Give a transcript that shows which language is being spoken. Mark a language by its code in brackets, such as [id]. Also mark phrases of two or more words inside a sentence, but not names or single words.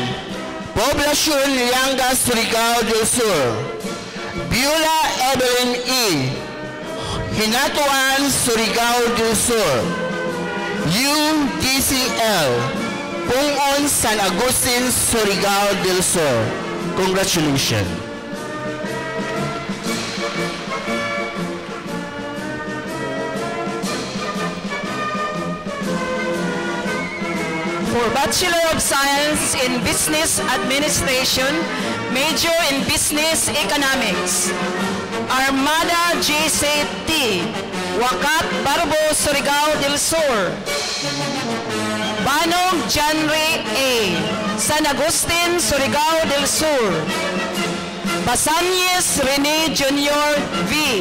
[en] Poblacion, Lianga, Surigao del Sur. Beulah Evelyn E. Hinatuan, Surigao del Sur. UDCL. Pungon, San Agustin, Surigao del Sur. Congratulations. For Bachelor of Science in Business Administration, major in Business Economics. Armada J.C.T. Wakat, Barbo, Surigao del Sur. Banog Janry A. San Agustin, Surigao del Sur. Basanyes Rene Jr. V.